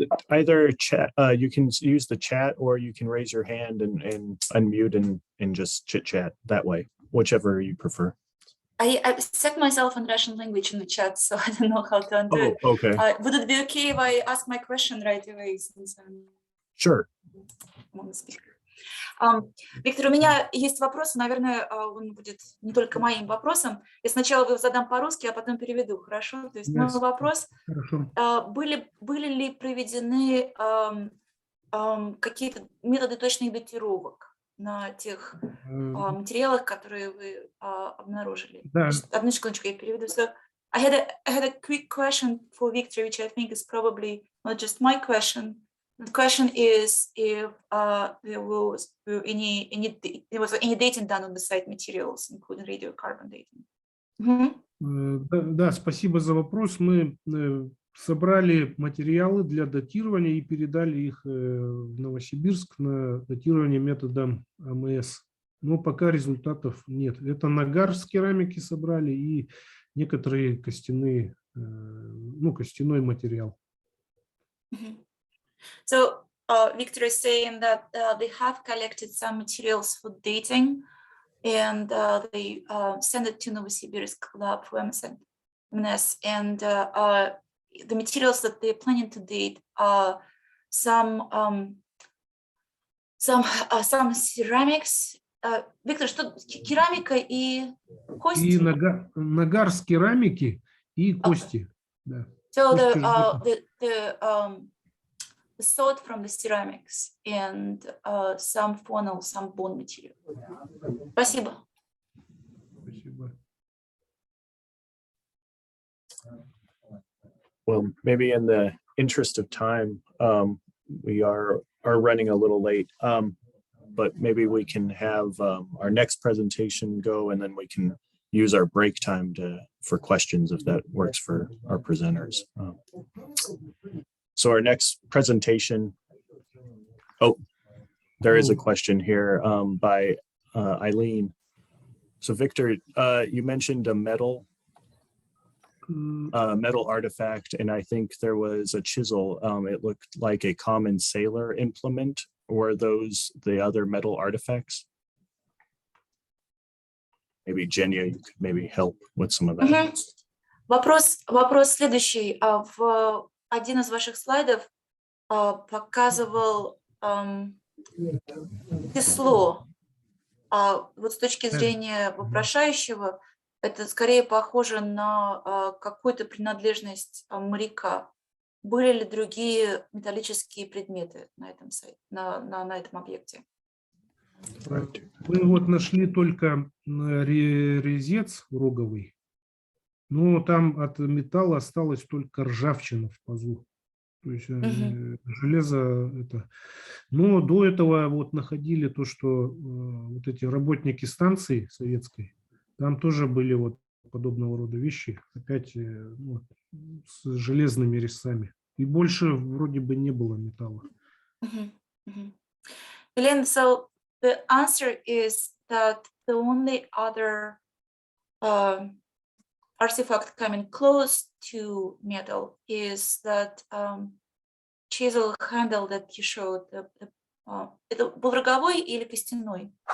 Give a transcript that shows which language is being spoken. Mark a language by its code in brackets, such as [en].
[en] Either chat, you can use the chat, or you can raise your hand and unmute and just chit chat that way, whichever you prefer. I set myself in Russian language in the chat, so I don't know how to undo it. Okay. Would it be okay if I ask my question right away? Since Sure. [ru] Виктор, у меня есть вопросы, наверное, он будет не только моим вопросом. Я сначала его задам по-русски, а потом переведу, хорошо? То есть мой вопрос, были ли проведены какие-то методы точных датировок на тех материалах, которые вы обнаружили? Одну секундочку, я переведу. [en] So I had a quick question for Victor, which I think is probably not just my question. The question is if there was any dating done on the site materials, including radiocarbon dating. [ru] Да, спасибо за вопрос. Мы собрали материалы для датирования и передали их в Новосибирск на датирование методом АМС. Но пока результатов нет. Это нагар с керамики собрали и некоторые костяные, костяной материал. [en] So Victor is saying that they have collected some materials for dating, and they send it to Novosibirsk lab for MS. And the materials that they're planning to date are some ceramics. [ru] Victor, что керамика и кости? И нагар с керамики и кости. Да. [en] So the salt from the ceramics and some funnel, some bone material. [ru] Спасибо. Спасибо. [en] Well, maybe in the interest of time, we are running a little late, but maybe we can have our next presentation go, and then we can use our break time for questions if that works for our presenters. So our next presentation, there is a question here by Eileen. So Victor, you mentioned a medal metal artifact, and I think there was a chisel. It looked like a common sailor implement. Were those the other metal artifacts? Maybe Genya, you could maybe help with some of that. [ru] Вопрос следующий. В один из ваших слайдов показывал число. Вот с точки зрения вопрошающего, это скорее похоже на какую-то принадлежность моряка. Были ли другие металлические предметы на этом сайте, на этом объекте? Мы вот нашли только резец роговый, но там от металла осталась только ржавчина в пазу. То есть железо это. Но до этого вот находили то, что вот эти работники станции советской, там тоже были вот подобного рода вещи, опять вот, с железными резцами. И больше вроде бы не было металла. [en] Helene, so the answer is that the only other artifact coming close to metal is that chisel handle that you showed. [ru] Это был роговой или костяной?